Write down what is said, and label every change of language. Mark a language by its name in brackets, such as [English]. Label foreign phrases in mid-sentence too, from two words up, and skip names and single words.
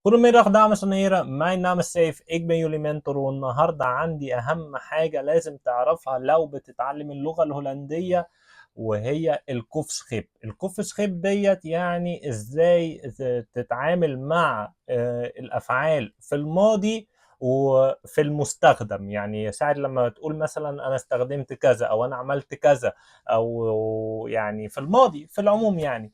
[Dutch] Goedemiddag dames en heren, mijn naam is Saif, ik ben jullie mentor [Arabic] والنهاردة عندي أهم حاجة لازم تعرفها لو بتتعلم اللغة الهولندية وهي الكوفسخيب. الكوفسخيب ديت يعني ازاي تتعامل مع الأفعال في الماضي وفي المستخدم، يعني ساعة لما تقول مثلا أنا استخدمت كذا أو أنا عملت كذا، أو يعني في الماضي في العموم يعني.